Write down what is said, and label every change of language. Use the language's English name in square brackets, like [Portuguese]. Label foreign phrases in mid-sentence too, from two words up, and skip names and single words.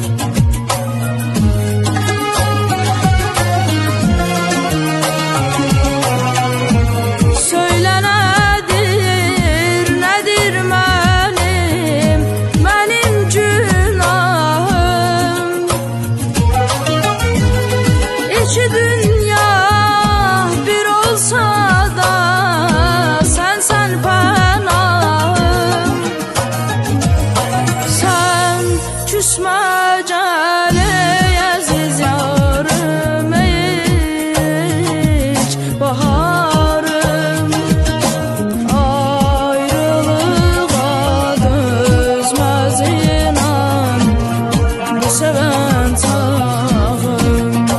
[Turkish] Söyle nedir, nedir [Azerbaijani] mənim günahım. İki dünya bir olsa da sen pənahım. Sen küsmə gəl əziz yarım, heç baharım. Ayrılığa dözməz inan bu sevən çağım.